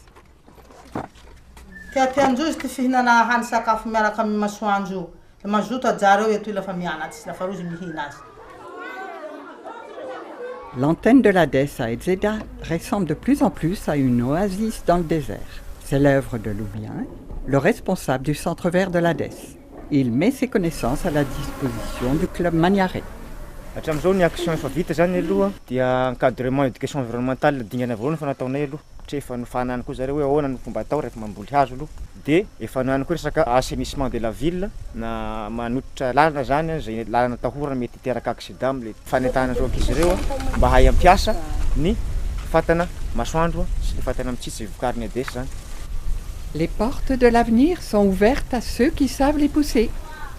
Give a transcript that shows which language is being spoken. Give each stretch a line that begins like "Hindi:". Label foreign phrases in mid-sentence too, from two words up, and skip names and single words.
French: L'antenne de l'ADES à Edzeda ressemble de plus en plus à une oasis dans le désert. C'est l'œuvre de Loubien, le responsable du centre vert de l'ADES. Il met ses connaissances à la disposition du club Maniare.
Malagasy: Hatramin'izao ny action efa vita zany aloha dia
French: encadrement éducation environnementale
Malagasy: dingana voalohany fa nataonay aloha satria efa nofanany koa zareo hoe ahoana ny fomba atao rehefa mamboly hazo aloha dia efa nohany koa resaka
French: assainissement de la ville
Malagasy: na manototra lalana zany zay lalana tahorana mety hiteraka accident am'le fanentahana zao ankizy ireo mba hay ampiasa ny fatana masoandro sy le fatana mitsitsy vokariny adesy zany.
French: Les portes de l'avenir sont ouvertes à ceux qui savent les pousser.